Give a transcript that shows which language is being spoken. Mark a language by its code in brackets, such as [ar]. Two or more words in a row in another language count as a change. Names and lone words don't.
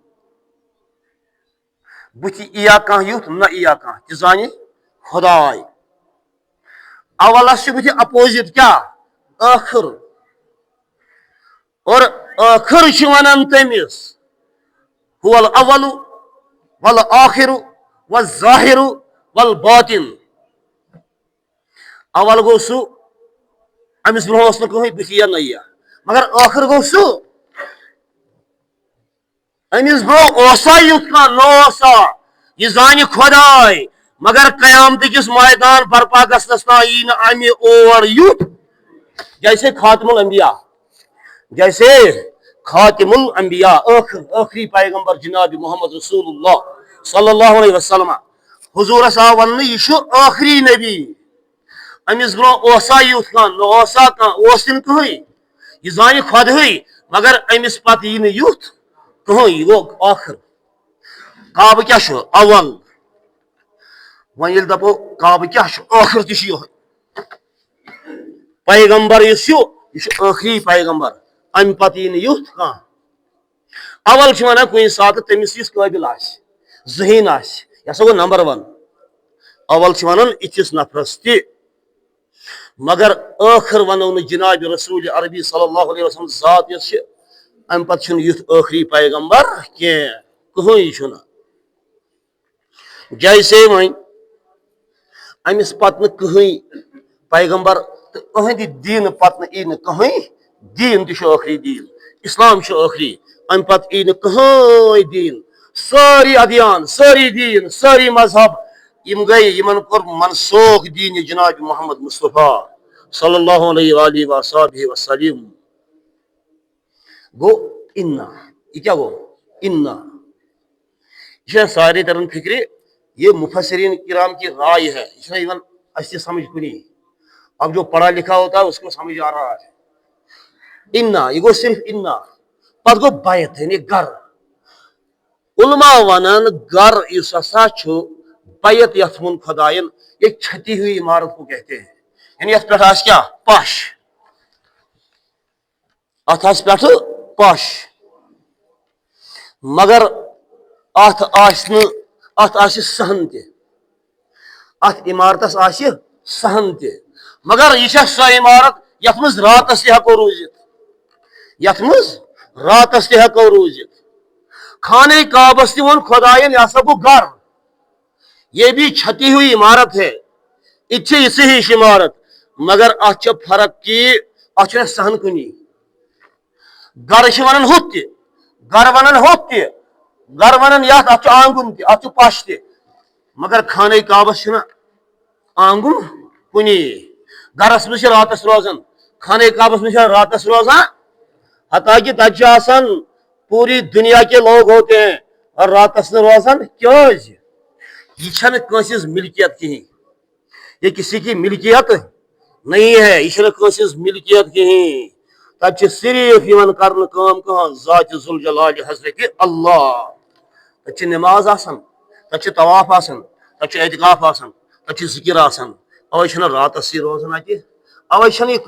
[ks] بُتھِ یٖیا کانٛہہ یُتھ نہ یٖیا کانٛہہ تہِ زانہِ خۄداے اولس چھُ بُتھِ اپوزِٹ کیٛاہ ٲخٕر اور ٲخٕر چھِ ونان تٔمِس [ar] هو الاول والآخر والظاہر والباطن [ks] اول گوٚو سُہ أمِس برونٛہہ اوس نہٕ کٕہٕنۍ بُتھِ یٖیا نہ یٖیا مگر ٲخٕر گوٚو سُہ أمِس برونٛہہ اوسا یُتھ کانٛہہ نہ اوسا یہِ زانہِ خۄداے مگر قیامتٕکِس مٲدان برپا گژھنس تام یی نہٕ امہِ اور یُتھ جیسے خاتم الانبیاء ٲخری پیغمبر جناب محمد رسول اللہ [ar] صلی اللہ علیہ وسلم [ks] حضوٗرس آو وننہٕ یہِ چھُ ٲخری نبی أمِس برونٛہہ اوسا یُتھ کانٛہہ نہ اوسا کانٛہہ اوس تہِ نہٕ کٕہٕنۍ یہِ زانہِ خۄدہٕے مگر أمِس پتہٕ یی نہٕ یُتھ کٕہٕنۍ یہِ گوٚو ٲخٕر کعبہٕ کیٛاہ چھُ اول وۄنۍ ییٚلہِ دپو کعبہٕ کیٛاہ چھُ ٲخٕر تہِ چھُ یِہوے پیغمبر یُس چھُ یہِ چھُ ٲخری پیغمبر امہِ پتہٕ یی نہٕ یُتھ کانٛہہ اول چھِ ونان کُنہِ ساتہٕ تٔمِس یُس قٲبِل آسہِ ذہیٖن آسہِ یہِ ہسا گوٚو نمبر 1 اول چھِ ونان یِتھِس نفرس تہِ مگر ٲخٕر ونو نہٕ جناب رسول عربی [ar] صلی اللہ علیہ وسلم [ks] ذات یۄس چھِ امہِ پتہٕ چھُنہٕ یُتھ ٲخری پیغمبر کینٛہہ کٕہٕنۍ چھُنہٕ جیسے وۄنۍ أمِس پتہٕ نہٕ کٕہٕنۍ پیغمبر تہٕ أہنٛدِ دیٖنہٕ پتہٕ نہٕ یی نہٕ کٕہٕنۍ دیٖن تہِ چھُ ٲخری دیٖن اسلام چھُ ٲخری امہِ پتہٕ یی نہٕ کٕہٕنۍ دیٖن سٲری ادیان سٲری دیٖن سٲری مذہب یِم گٔے یِمن کوٚر منسوخ دیٖنہِ جناب محمد مصطفیٰ [ar] صلی اللہ علیہ وآلہ وصحبہ وسلم [ks] گوٚو اِنا یہِ کیٛاہ گوٚو اِنا یہِ چھےٚ سارنٕے تران فِکرِ [ur] یہ مفسرین کرام کی رائے ہے [ks] یہ چھنہ یِوان اَسہِ سمجھ کُنی [ur] اب جو پڑھا لکھا ہوتا ہے اس کو سمجھ آ رہا ہے [ks] انا یہ گوٚو صرف انا پتہٕ گوٚو بیت یعنی گر علماء ونان گر یُس ہسا چھُ بیت یتھ ووٚن خۄداین [ur] یہ چھتی ہوئی عمارت کو کہتے ہیں [ks] یعنی یتھ پٮ۪ٹھ آسہِ کیٛاہ پش اتھ آسہِ پٮ۪ٹھٕ پش مگر اتھ آسہِ نہٕ اتھ آسہِ صحن تہِ اتھ عمارتس آسہِ صحن تہِ مگر یہِ چھےٚ سۄ عمارت یتھ منٛز راتس تہِ ہٮ۪کو روٗزِتھ یتھ منٛز راتس تہِ ہٮ۪کو روٗزِتھ خانہ کعبس تہِ ووٚن خۄداین یہِ ہسا گوٚو گر [ur] یہ بھی چھتی ہوئی عمارت ہے [ks] یہِ تہِ چھِ یِژھٕے ہِش عمارت مگر اتھ چھِ فرق کہِ اتھ چھُنہٕ صحن کُنی گر چھِ ونان ہُتھ تہِ گر ونان ہُتھ تہِ گر ونان یتھ اتھ چھُ آنگُن تہِ اتھ چھُ پش تہِ مگر خانہ کعبس چھُنہٕ آنگُن کُنی گرس منٛز چھِ راتس روزان خانہ کعبس منٛز چھِ راتس روزان حتاکہِ تتہِ چھِ آسان [ur] پوٗری دُنیا کے لوگ ہوتے ہیں اور [ks] راتس نہٕ روزان کیٛازِ یہ چھنہٕ کٲنٛسہِ ہٕنٛز ملکیت کہیٖنۍ [ur] یہ کسی کی ملکیت نہیں ہے [ks] یہ چھنہٕ کٲنٛسہِ ہٕنٛز ملکیت کہیٖنۍ تتہِ چھِ صرف یِوان کرنہٕ کٲم کانٛہہ ذاتِ ذوالجلالہِ حضرتِ اللہ تتہِ چھِ نٮ۪ماز آسان تتہِ چھُ طواف آسان تتہِ چھُ اعتکاف آسان تتہِ چھُ ذکر آسان اوے چھنہٕ راتسٕے روزان اتہِ اوے چھنہٕ یہِ